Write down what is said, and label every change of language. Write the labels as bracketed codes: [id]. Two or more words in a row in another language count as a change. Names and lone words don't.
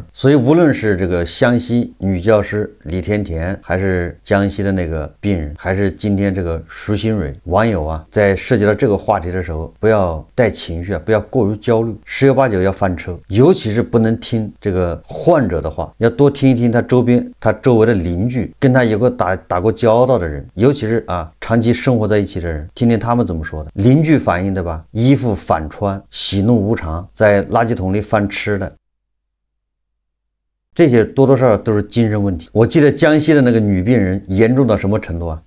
[zh] 所以無論是這個湘西女教師李甜甜，還是江西的那個病人，還是今天這個徐新蕊，網友啊，在涉及到這個話題的時候，不要帶情緒啊，不要過於焦慮，十有八九要翻車。尤其是不能聽這個患者的話，要多聽一聽他周圍的鄰居，跟他有过打過交道的人，尤其是啊長期生活在一起的人，聽聽他們怎麼說的。鄰居反映的吧，衣服反穿，喜怒無常，在垃圾桶裡翻吃的。這些多多少少都是精神問題。我記得江西的那個女病人嚴重到什麼程度啊？